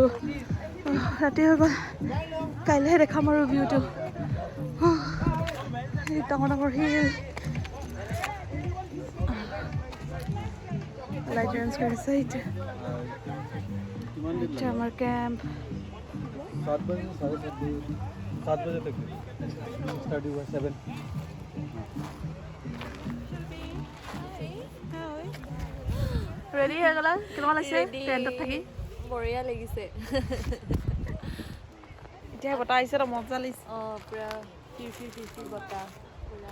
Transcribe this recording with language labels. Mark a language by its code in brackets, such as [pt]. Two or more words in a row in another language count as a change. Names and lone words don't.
[as] ৰাতি হৈ গ'ল, কাইলৈহে দেখাম আৰু ভিউটো। ডাঙৰ ডাঙৰ শিল লাইট চেঞ্জ কৰিছে। এতিয়া আমাৰ কেম্প [hi] 7 बजे से 7 बजे तक स्टार्ट हुआ 7। [as] ৰেডি হৈ গ'লা? কেনেকুৱা লাগিছে টেণ্টত থাকি? বঢ়িয়া লাগিছে। এতিয়া বতাহ আহিছে তো মজা লাগিছে। অঁ, পুৰা ফিৰ বতাহ পুৰা।